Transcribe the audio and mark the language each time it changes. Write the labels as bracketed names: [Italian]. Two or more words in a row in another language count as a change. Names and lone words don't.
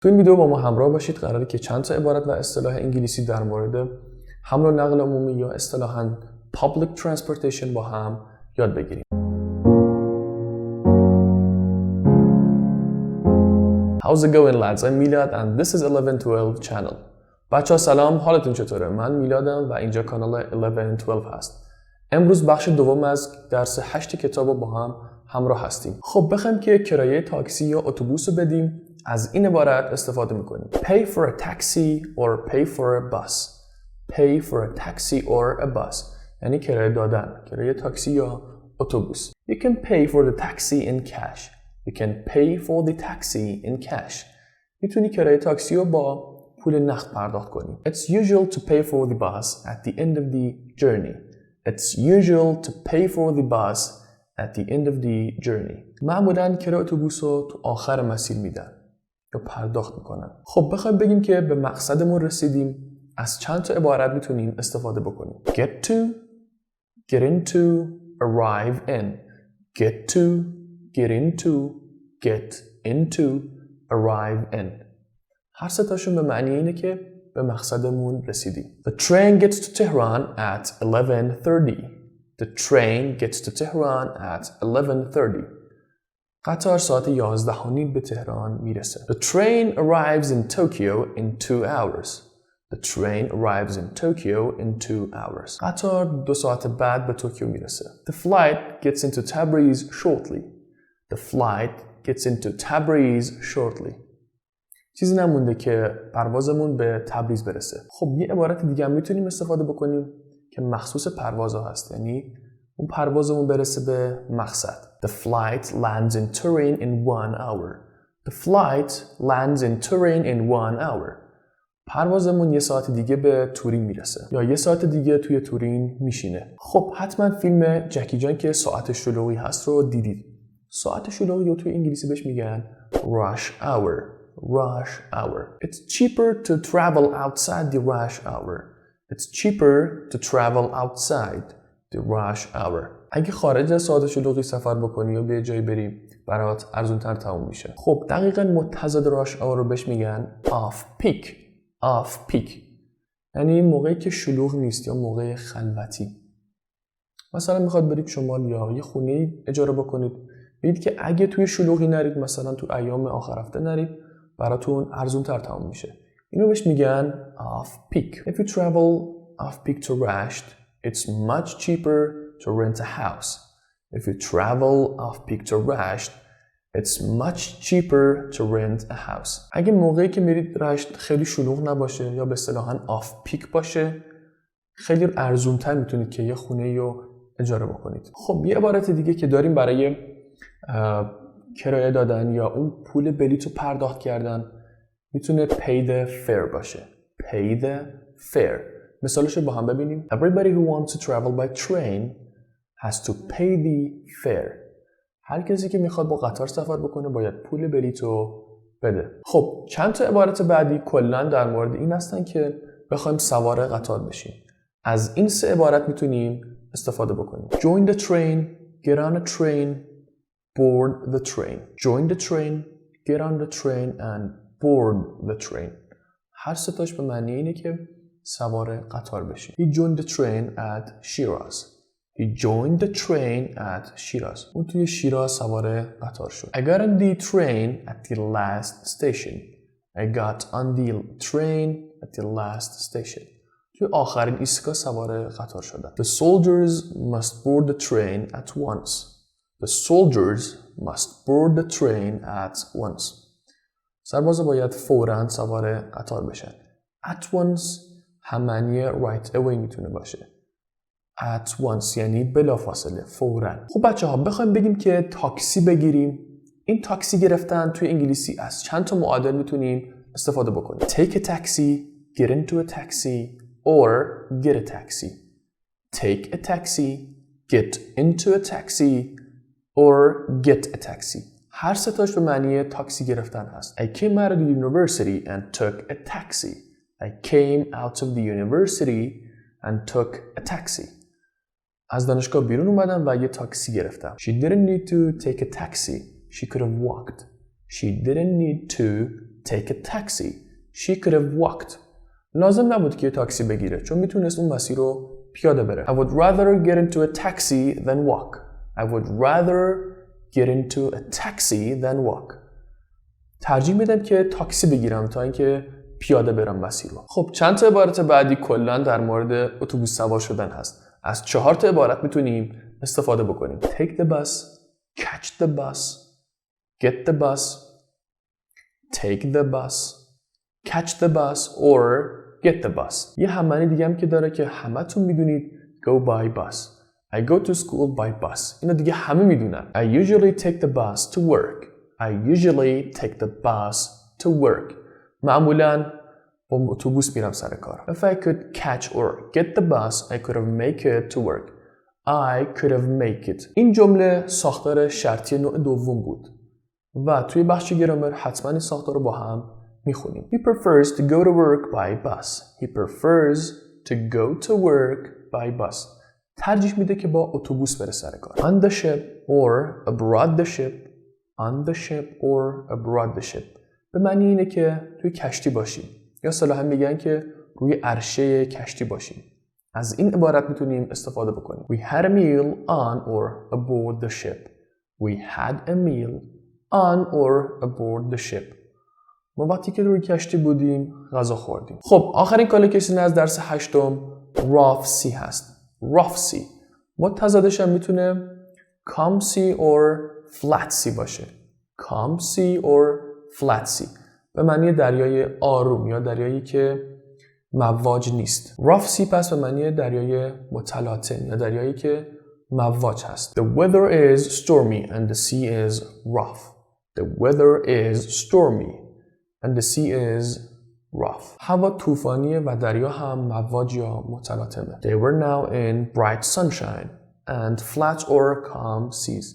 [Persian] تو این ویدیو با ما همراه باشید. قراره که چند تا عبارت و اصطلاح انگلیسی در مورد حمل و نقل عمومی یا اصطلاحاً [English] public transportation [Persian] با هم یاد بگیریم. [English] How's it going lads? I'm میلاد and this is ElevenTwelve channel. [Persian] بچه‌ها سلام، حالتون چطوره؟ من میلادم و اینجا کانال ElevenTwelve هست. امروز بخش دوم از درس 8 کتاب رو با هم همراه هستیم. خب بخوایم که کرایه تاکسی یا اتوبوس رو بدیم، از این عبارت استفاده میکنیم. [English] Pay for a taxi or pay for a bus. Pay for a taxi or a bus. [Persian] یعنی کرایه دادن، کرایه تاکسی یا اتوبوس. [English] You can pay for the taxi in cash. You can pay for the taxi in cash. [Persian] میتونی کرایه تاکسی رو با پول نقد پرداخت کنی. [English] It's usual to pay for the bus at the end of the journey. It's usual to pay for the bus at the end of the journey. [Persian] معمولاً کرایه اتوبوس رو تو آخر مسیر میدن یا پرداخت میکنن. خب بخوایم بگیم که به مقصدمون رسیدیم، از چند تا عبارت میتونیم استفاده بکنیم. [English] Get to, get into, arrive in. Get to, get into, get into, arrive in. [Persian] هر سه تاشون به معنی اینه که به مقصدمون رسیدیم. [English] The train gets to Tehran at 11:30. The train gets to Tehran at 11:30. [Persian] قطار ساعت 11:30 به تهران میرسه. [English] The train arrives in Tokyo in 2 hours. The train arrives in Tokyo in 2 hours. [Persian] قطار 2 ساعت بعد به توکیو میرسه. [English] The flight gets into Tabriz shortly. The flight gets into Tabriz shortly. [Persian] چیزی نمونده که پروازمون به تبریز برسه. خب یه عبارت دیگه هم میتونیم استفاده بکنیم که مخصوص پروازها هست، یعنی اون پروازمون برسه به مقصد. [English] The flight lands in Turin in 1 hour. The flight lands in Turin in 1 hour. [Persian] پروازمون 1 ساعت دیگه به تورین میرسه یا 1 ساعت دیگه توی تورین میشینه. خب حتما فیلم جکی جان که ساعت شلوغی هست رو دیدید. ساعت شلوغی رو توی انگلیسی بهش میگن [English] rush hour. Rush hour. It's cheaper to travel outside the rush hour. It's cheaper to travel outside the rush hour. [Persian] اگه خارج از ساعت شلوغی سفر بکنی یا به جایی بری، برات ارزونتر تموم میشه. خب دقیقاً متضاد [English] rush hour [Persian] رو بهش میگن [English] off peak. Off peak. [Persian] یعنی موقعی که شلوغ نیست یا موقع خلوتی. مثلا میخواد برید شمال یا یه خونه اجاره بکنید، ببینید که اگه توی شلوغی نرید، مثلا تو ایام آخر هفته نرید، براتون ارزونتر تموم میشه. اینو بهش میگن [English] off peak. If you travel off peak to Rasht, it's much cheaper to rent a house. If you travel off peak to Rasht, it's much cheaper to rent a house. [Persian] اگه موقعی که میرید رشت خیلی شلوغ نباشه یا به اصطلاحاً [English] off peak [Persian] باشه، خیلی ارزونتر میتونید که یه خونه رو اجاره بکنید. خب یه عبارت دیگه که داریم برای کرایه دادن یا اون پول بلیط رو پرداخت کردن میتونه [English] pay the fare [Persian] باشه. [English] pay the fare. [Persian] مثالش رو با هم ببینیم. [English] Everybody who wants to travel by train has to pay the fare. [Persian] هر کسی که میخواد با قطار سفر بکنه باید پول بلیط رو بده. خب چند تا عبارت بعدی کلا در مورد این هستن که بخوایم سوار قطار بشیم. از این 3 عبارت میتونیم استفاده بکنیم. [English] Join the train, get on a train, board the train. Join the train, get on the train and board the train. [Persian] هر سه تاش به معنی اینه که سوار قطار بشیم. [English] He joined the train at Shiraz. He joined the train at Shiraz. [Persian] اون توی شیراز سوار قطار شد. [English] I got on the train at the last station. I got on the train at the last station. [Persian] توی آخرین ایستگاه سوار قطار شدم. [English] The soldiers must board the train at once. The soldiers must board the train at once. [Persian] سربازا باید فوراً سوار قطار بشن. [English] At once [Persian] هم معنی [English] right away [Persian] میتونه باشه. [English] At once [Persian] یعنی بلافاصله، فوراً. خب بچه‌ها بخوایم بگیم که تاکسی بگیریم، این تاکسی گرفتن توی انگلیسی از چند تا معادل میتونیم استفاده بکنیم. [English] Take a taxi, get into a taxi or get a taxi. Take a taxi, get into a taxi or get a taxi. [Persian] هر سه تاش به معنی تاکسی گرفتن هست. [English] I came out of the university and took a taxi. I came out of the university and took a taxi. [Persian] از دانشگاه بیرون اومدم و یه تاکسی گرفتم. [English] She didn't need to take a taxi. She could have walked. She didn't need to take a taxi. She could have walked. [Persian] لازم نبود که تاکسی بگیره چون میتونست اون مسیر رو پیاده بره. [English] I would rather get into a taxi than walk. I would rather get into a taxi than walk. [Persian] ترجیح میدم که تاکسی بگیرم تا اینکه پیاده برم مسیر رو. خب چند تا عبارت بعدی کلا در مورد اتوبوس سوار شدن هست. از 4 تا عبارت میتونیم استفاده بکنیم. [English] Take the bus, catch the bus, get the bus, take the bus, catch the bus or get the bus. [Persian] یه هممعنی دیگه هم که داره که همتون میدونید [English] go by bus. I go to school by bus. [Persian] اینو دیگه همه میدونن. [English] I usually take the bus to work. I usually take the bus to work. [Persian] معمولاً با اتوبوس میرم سر کار. [English] If I could catch or get the bus, I could have make it to work. I could have make it. [Persian] این جمله ساختار شرطی نوع دوم بود و توی بخش گرامر حتما این ساختار رو با هم میخونیم. [English] He prefers to go to work by bus. He prefers to go to work by bus. [Persian] ترجیح میده که با اتوبوس بره سر کار. [English] On the ship or aboard the ship. On the ship or aboard the ship. [Persian] به معنی اینه که توی کشتی باشیم یا اصطلاحاً میگن که روی عرشه کشتی باشیم. از این عبارت میتونیم استفاده بکنیم. [English] We had a meal on or aboard the ship. We had a meal on or aboard the ship. [Persian] ما وقتی که روی کشتی بودیم غذا خوردیم. خب آخرین کالوکیشن از درس 8 [English] rough sea [Persian] هست. [English] rough sea [Persian] متضادش هم میتونه [English] calm sea or flat sea [Persian] باشه. [English] calm sea or flat sea [Persian] به معنی دریای آروم یا دریایی که مواج نیست. [English] rough sea [Persian] پس به معنی دریای متلاطم یا دریایی که مواج هست. [English] The weather is stormy and the sea is rough. The weather is stormy and the sea is rough. [Persian] هوا طوفانیه و دریا هم مواج یا متلاطمه. [English] They were now in bright sunshine and flat or calm seas.